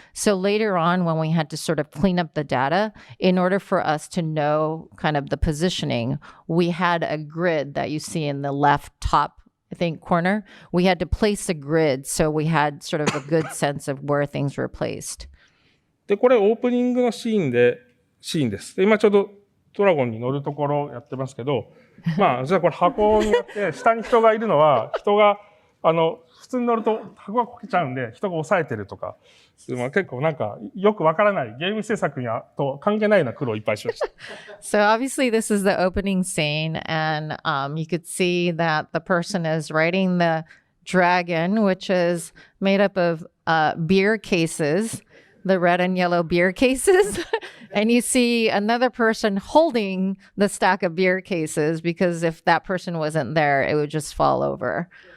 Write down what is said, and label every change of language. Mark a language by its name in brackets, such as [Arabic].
[English] So later on, when we had to sort of clean up the data, in order for us to know kind of the positioning, we had a grid that you see in the left top, I think, corner. We had to place a grid so we had sort of a good sense of where things were placed. [Japanese] で、これオープニングのシーンです。で、今ちょうどドラゴンに乗るところをやってますけど、実はこれ箱になって、下に人がいるのは、人が、普通に乗ると箱がこけちゃうんで、人が押さえてるとか、結構なんかよくわからないゲーム制作にと関係ないような苦労をいっぱいしました。 [English] So obviously this is the opening scene, and you could see that the person is riding the dragon, which is made up of beer cases. The red and yellow beer cases. And you see another person holding the stack of beer cases, because if that person wasn't there, it would just fall over.